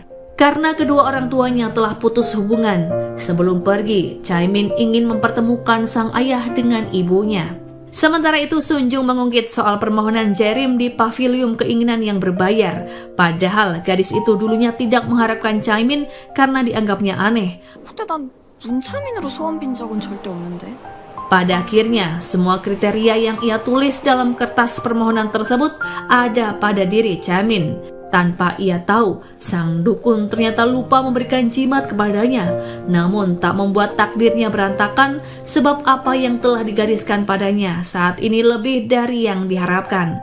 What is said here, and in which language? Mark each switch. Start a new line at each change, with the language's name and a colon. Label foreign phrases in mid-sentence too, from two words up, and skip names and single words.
Indonesian: Karena kedua orang tuanya telah putus hubungan, sebelum pergi, Chamin ingin mempertemukan sang ayah dengan ibunya. Sementara itu, Sunjung mengungkit soal permohonan Jaerim di pavilion keinginan yang berbayar. Padahal gadis itu dulunya tidak mengharapkan Chamin karena dianggapnya aneh.
Korean: 근데 난 문차민으로 소원 빈 적은 절대 없는데.
Indonesian: Pada akhirnya, semua kriteria yang ia tulis dalam kertas permohonan tersebut ada pada diri Chamin. Tanpa ia tahu, sang dukun ternyata lupa memberikan jimat kepadanya. Namun tak membuat takdirnya berantakan, sebab apa yang telah digariskan padanya saat ini lebih dari yang diharapkan.